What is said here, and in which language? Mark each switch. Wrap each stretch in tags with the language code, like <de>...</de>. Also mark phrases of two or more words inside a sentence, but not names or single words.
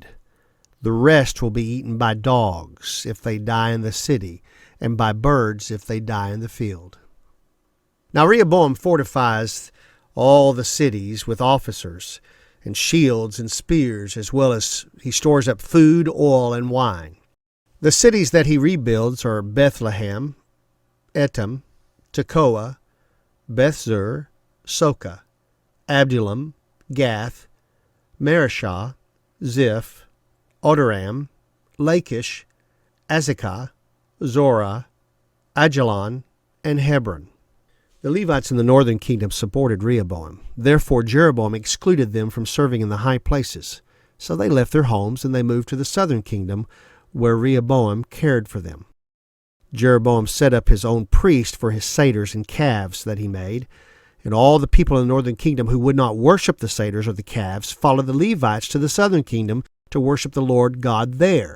<en>The rest will be eaten by dogs if they die in the city, and by birds if they die in the field. Now Rehoboam fortifies all the cities with officers and shields and spears, as well as he stores up food, oil, and wine. The cities that he rebuilds are Bethlehem, Etam, Tekoa, Bethzur, Soka, Abdullam, Gath, Mareshah, Ziph, Odoram, Lachish, Azekah, Zorah, Ajalon, and Hebron. The Levites in the northern kingdom supported Rehoboam. Therefore Jeroboam excluded them from serving in the high places. So they left their homes and they moved to the southern kingdom, where Rehoboam cared for them. Jeroboam set up his own priest for his satyrs and calves that he made, and all the people in the northern kingdom who would not worship the satyrs or the calves followed the Levites to the southern kingdom to worship the Lord God there.</en>